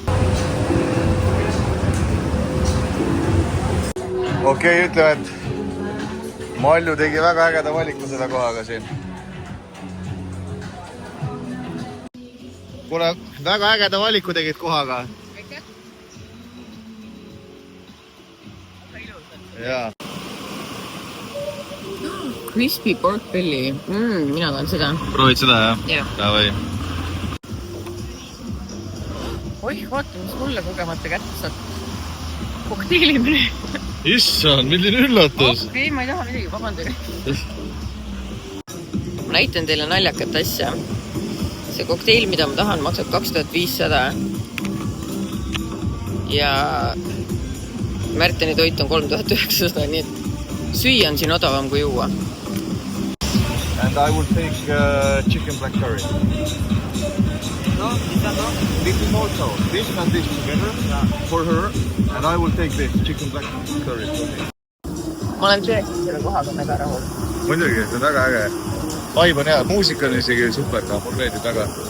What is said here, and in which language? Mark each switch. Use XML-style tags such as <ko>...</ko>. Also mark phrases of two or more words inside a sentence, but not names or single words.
<et>Okei, ütleme, et Malju tegi väga ägeda valiku seda kohaga siin. Kuule, väga ägeda valiku tegid kohaga. Jaa.</et> <en>Crispy pork belly.</en> <et>Mina tahan seda. Proovid seda, jah? Jah. Davai. Oih, vaata, mis mulle kogemata kätte saad. Kokteelimine. Issand, milline üllatus! Okei, ma ei taha midagi, vabandage. Ma näitan teile naljakat asja. See kokteil, mida ma tahan, maksab 2500. Ja Märteni toit on 3900, nii et süüa on siin odavam kui juua.</et> <en>And I will take chicken black curry. No, this is also this and this together for her, and I will take this chicken black curry for me.</en> <et>Ma olen tõesti selle kohaga mega rahul. Muidugi, see on väga äge. Vibe on hea, muusika on isegi super, mul meeldib väga.</et>